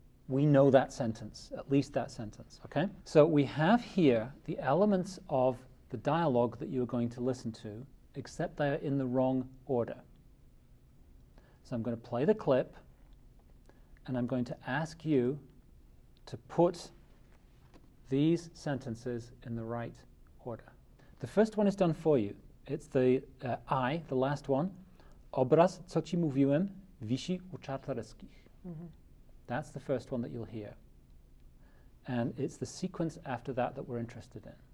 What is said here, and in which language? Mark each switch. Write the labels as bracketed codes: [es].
[en] We know that sentence, at least that sentence, okay? So we have here the elements of the dialogue that you're going to listen to, except they are in the wrong order. So I'm going to play the clip, and I'm going to ask you to put these sentences in the right order. The first one is done for you. It's the I, the last one. [pl] Obraz, co ci mówiłem, wisi u Czartoryskich. [en] That's the first one that you'll hear. And it's the sequence after that that we're interested in.